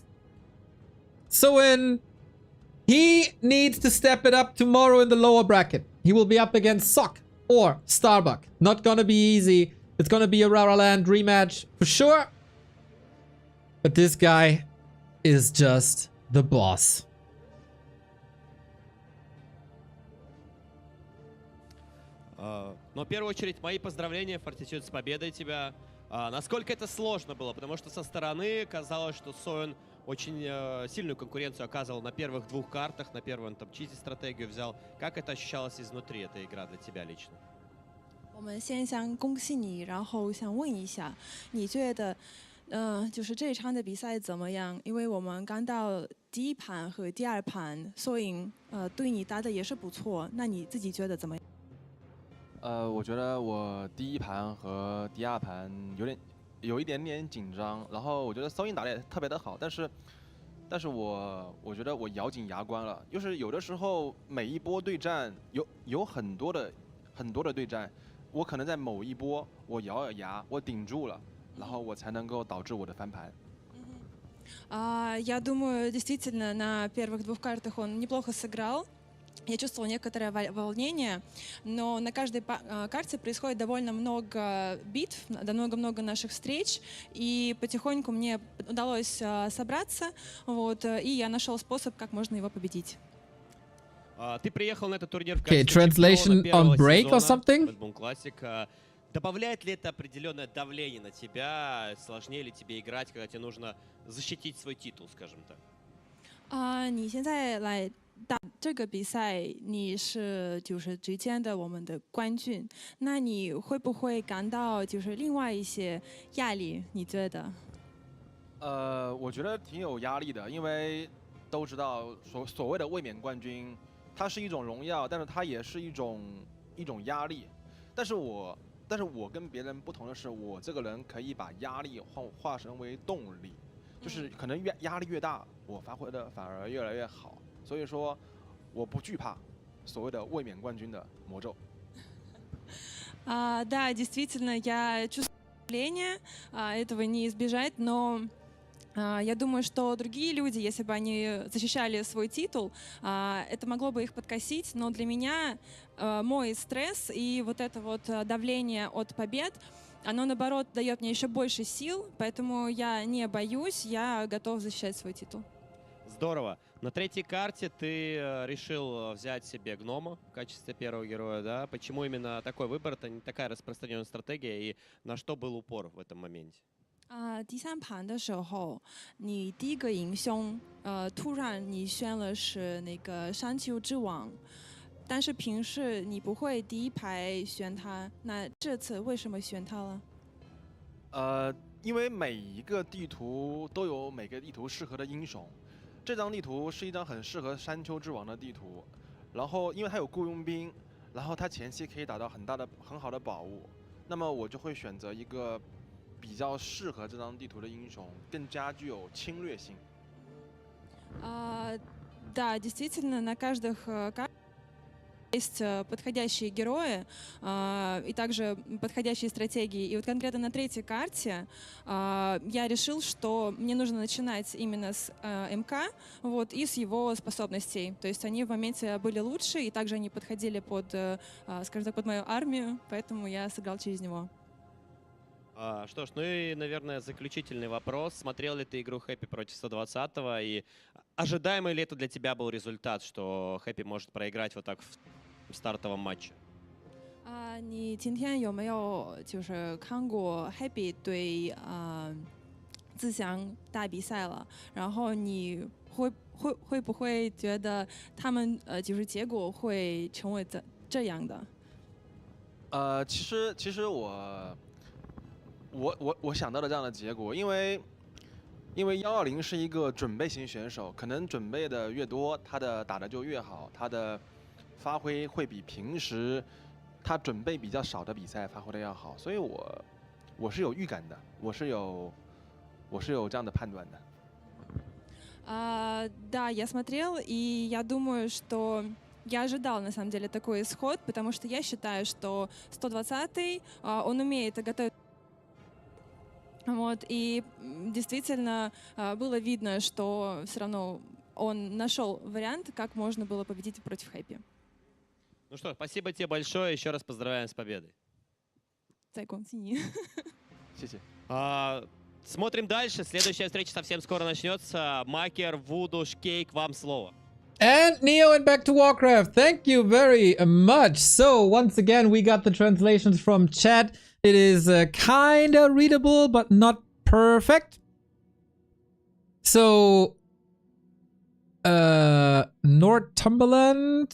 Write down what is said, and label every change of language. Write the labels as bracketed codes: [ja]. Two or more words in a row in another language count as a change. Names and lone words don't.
[en] Soin, he needs to step it up tomorrow in the lower bracket. He will be up against Sock or Starbuck. Not gonna be easy. It's gonna be a Rara Land rematch for sure. But this guy is just the boss. [ru] Но в первую очередь мои поздравления, Fortitude, с победой тебя. Насколько это сложно было? Потому что со стороны казалось, что Soin очень сильную конкуренцию оказывал на первых двух картах, на первом там чизи-стратегию взял. Как это ощущалось изнутри, эта игра для тебя лично? [zh] 我们先想恭喜你，然后想问一下，你觉得，就是这一场的比赛怎么样？因为我们刚到第一盘和第二盘，Soin对你打的也是不错，那你自己觉得怎么样？我觉得我第一盘和第二盘有一点点紧张，然后我觉得Soin打的也特别的好，但是我觉得我咬紧牙关了，就是有的时候每一波对战有很多的对战。我可能在某一波，我咬咬牙，我顶住了，然后我才能够导致我的翻盘。 [ru] Я думаю, действительно, на первых двух картах он неплохо сыграл. Я чувствовал некоторое волнение, но на каждой карте происходит довольно много битв, много-много наших встреч, и потихоньку мне удалось собраться, вот, и я нашел способ, как можно его победить. Ты приехал на этот турнир в [en] Okay, [ru] качестве [en] translation [ru] чемпиона [en] on break or [ru] сезона [en] something? [ru] BetBoom Classic. Добавляет ли это определенное давление на тебя? Сложнее ли тебе играть, когда тебе нужно защитить свой титул, скажем так? [zh] 你现在来打这个比赛，你是就是之前的我们的冠军，那你会不会感到就是另外一些压力？你觉得？我觉得挺有压力的，因为都知道所谓的卫冕冠军。它是一种荣耀，但是它也是一种压力。但是我跟别人不同的是，我这个人可以把压力化身为动力，就是可能压力越大，我发挥的反而越来越好。所以说，我不惧怕所谓的卫冕冠军的魔咒。 [ru] Да, действительно, я чувствую давление, этого не избежать, но я думаю, что другие люди, если бы они защищали свой титул, это могло бы их подкосить, но для меня мой стресс и вот это вот давление от побед, оно, наоборот, дает мне еще больше сил, поэтому я не боюсь, я готов защищать свой титул. Здорово. На третьей карте ты решил взять себе гнома в качестве первого героя, да? Почему именно такой выбор? Это не такая распространенная стратегия, и на что был упор в этом моменте? [zh] 第三盘的时候，你第一个英雄，突然你选了是那个山丘之王，但是平时你不会第一排选他，那这次为什么选他了？因为每一个地图都有每个地图适合的英雄，这张地图是一张很适合山丘之王的地图，然后因为它有雇佣兵，然后它前期可以打到很好的宝物，那么我就会选择一个。比较适合这张地图的英雄，更加具有侵略性。 [ru] Да, действительно, на каждых Есть подходящие герои и также подходящие стратегии. И вот конкретно на третьей карте я решил, что мне нужно начинать именно с МК вот, и с его способностей. То есть они в моменте были лучше, и также они подходили под, скажем так, под мою армию, поэтому я сыграл через него. Что ж, ну и, наверное, заключительный вопрос. Смотрел ли ты игру Хэппи против 120-го? И ожидаемый ли это для тебя был результат, что Хэппи может проиграть вот так в стартовом матче? [zh] 你今天有没有就是看过 Happy 对自强打比赛了？然后你会不会觉得他们就是结果会成为这样的？其实我想到了这样的结果，因为120是一个准备型选手，可能准备的越多，他的打的就越好，他的发挥会比平时他准备比较少的比赛发挥的要好，所以我是有预感的，我是有这样的判断的。 [ru] Да, я смотрел, и я думаю, что я ожидал, на самом деле, такой исход, потому что я считаю, что 120-й, он умеет готовить. Вот, и действительно было видно, что все равно он нашел вариант, как можно было победить против Хэппи. Ну что, спасибо тебе большое, еще раз поздравляем с победой. [zh] 再恭喜你。谢谢。 [ru] Смотрим дальше, следующая встреча совсем скоро начнется. Макер, Вуду, Шкейк, вам слово. [en] And Neo and back to Warcraft. Thank you very much. So once again, we got the translations from chat. It is kinda readable, but not perfect. So, Northumberland.